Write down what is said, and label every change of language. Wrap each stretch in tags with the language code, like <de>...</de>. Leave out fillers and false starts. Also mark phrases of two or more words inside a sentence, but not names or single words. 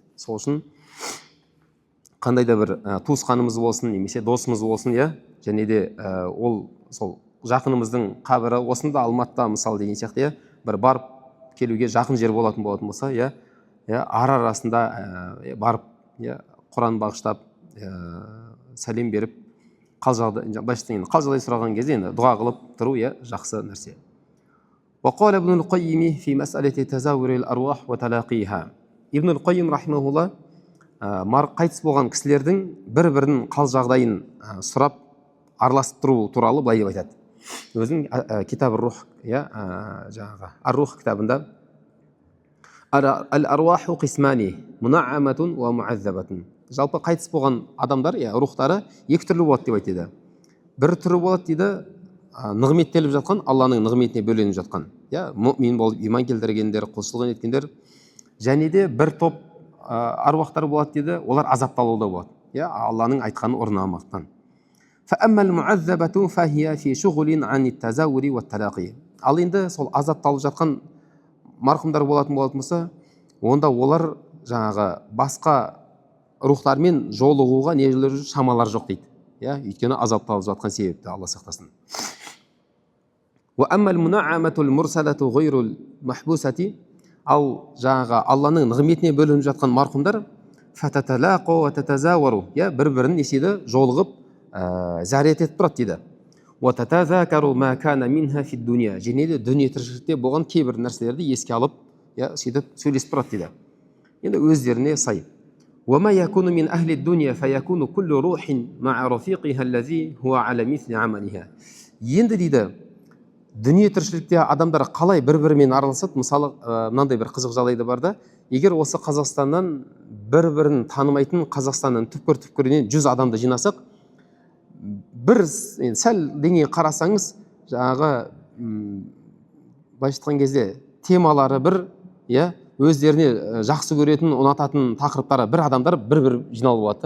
<kk>Сол үшін қандай да бір туысқанымыз болсын, немесе досымыз болсын, және де ол сол жақынымыздың қабірі осында Алматыда мысалы деген сияқты, бір барып келуге жақын жер болатын болса, арасында барып, Құран бағыштап, сәлем беріп, қал жағдай сұраған кезде енді дұға қылып тұру жақсы нәрсе.</kk> <ar>وقال ابن القيم في مسألة تزاور الأرواح وتلاقيها. ابن القيم رحمه الله</ar> <kk>қайтыс болған кісілердің бір-бірінің қал жағдайын сұрап араласып тұру туралы былай деп айтады.</kk> <ar>Өзінің كتاب الروح,</ar> <kk>жаңағы ар-рух кітабында</kk> <ar>الأرواح قسمان منعمة ومعذبة.</ar> <kk>Жалпы қайтыс болған адамдар, рухтары екі түрлі болады деп айтады. Бір түрі болады дейді, нығметтеліп жатқан, Алланың нығметіне бөленіп жатқан, мұмин болып иман келтіргендер, құлшылық еткендер. Және де бір топ аруақтар болады дейді, олар азапталуда болады, Алланың айтқанын орындамастан.</kk> <ar>فأما المعذبة فهي في شغل عن التزاور والتلاقي.</ar> <kk>Ал енді сол азапталып жатқан марқұмдар болатын болса, онда олар жаңағы басқа рухтармен жолығуға нелер шамалар жоқ дейді. Өйткені азапталып жатқан себепті, Алла сақтасын. Ал жаңағы Алланың нығметіне бөлініп жатқан марқұмдар бір-бірін неседі жолығып зәрет етіп тұрады дейді. Және де дүние тіршілікте болған кейбір нәрселерді еске алып, сөйтіп сөйлесіп тұрады дейді. Енді өздеріне сай.</kk> <ar>وما يكون من أهل الدنيا فيكون كل روح مع رفيقها الذي هو على مثل عملها.</ar> <kk>Енді дейді, дүние тіршілікте адамдар қалай бір-бірімен араласады? Мысалы, мынандай бір қызық жағдайда бар да, егер осы Қазақстаннан бір-бірін танымайтын Қазақстанның түпкір-түпкірінен 100 адамды жинасақ, бір сәл деңгей қарасаңыз, жаңағы былайша айтқан кезде темалары бір, өздеріне жақсы көретін, ұнататын тақырыптары бір адамдар бір жиналып болады.</kk>